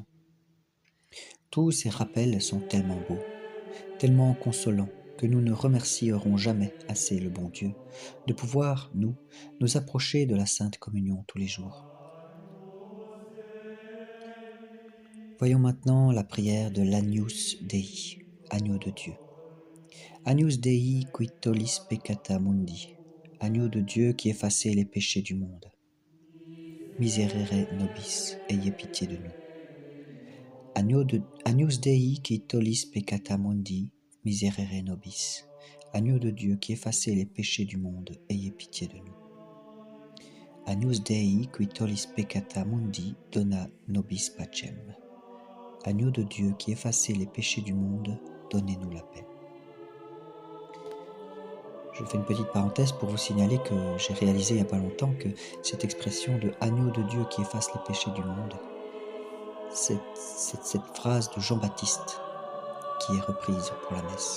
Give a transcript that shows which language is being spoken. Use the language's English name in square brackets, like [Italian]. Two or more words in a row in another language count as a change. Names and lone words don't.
[French] Tous ces rappels sont tellement beaux, tellement consolants, que nous ne remercierons jamais assez le bon Dieu de pouvoir, nous approcher de la Sainte Communion tous les jours. Voyons maintenant la prière de l'Agnus Dei, agneau de Dieu. [Latin] Agnus Dei qui tollis peccata mundi, [French] agneau de Dieu qui effacez les péchés du monde. [Latin] Miserere nobis, [French] ayez pitié de nous. [Latin] Agnus Dei qui tollis peccata mundi, miserere nobis. [French] Agneau de Dieu qui effacez les péchés du monde, ayez pitié de nous. [Latin] Agnus Dei qui tollis peccata mundi, dona nobis pacem. [French] Agneau de Dieu qui effacez les péchés du monde, donnez-nous la paix. Je fais une petite parenthèse pour vous signaler que j'ai réalisé il n'y a pas longtemps que cette expression de agneau de Dieu qui efface les péchés du monde, c'est cette phrase de Jean-Baptiste qui est reprise pour la messe.